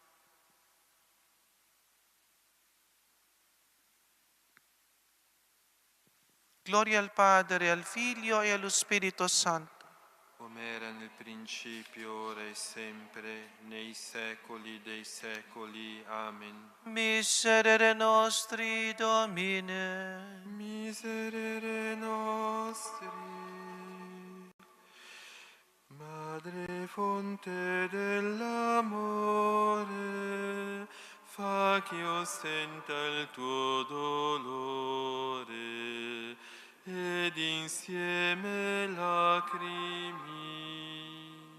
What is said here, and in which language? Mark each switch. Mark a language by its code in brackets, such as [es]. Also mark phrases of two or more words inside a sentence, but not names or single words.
[it] Gloria al Padre, al Figlio e allo Spirito Santo. Come era nel principio, ora e sempre, nei secoli dei secoli. Amen. [la] Miserere nostri, Domine. Miserere nostri. [it] Madre fonte dell'amore, fa che io senta il tuo dolore ed insieme lacrimi.